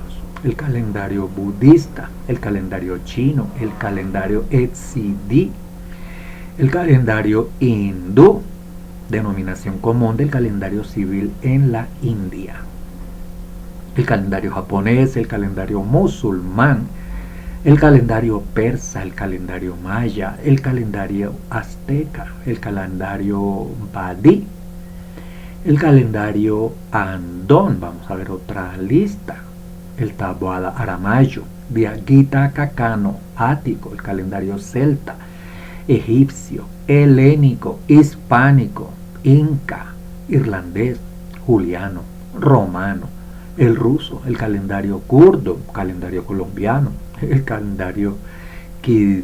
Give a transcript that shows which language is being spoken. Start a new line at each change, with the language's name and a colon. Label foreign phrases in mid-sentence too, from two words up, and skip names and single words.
Spanish: El calendario budista, el calendario chino, el calendario Etzidi, el calendario hindú, denominación común del calendario civil en la India, el calendario japonés, el calendario musulmán, el calendario persa, el calendario maya, el calendario azteca, el calendario badí, el calendario andón. Vamos a ver otra lista: el tabuada aramayo, diaguita cacano, ático, el calendario celta, egipcio, helénico, hispánico, inca, irlandés, juliano, romano, el ruso, el calendario kurdo, calendario colombiano, el calendario kid.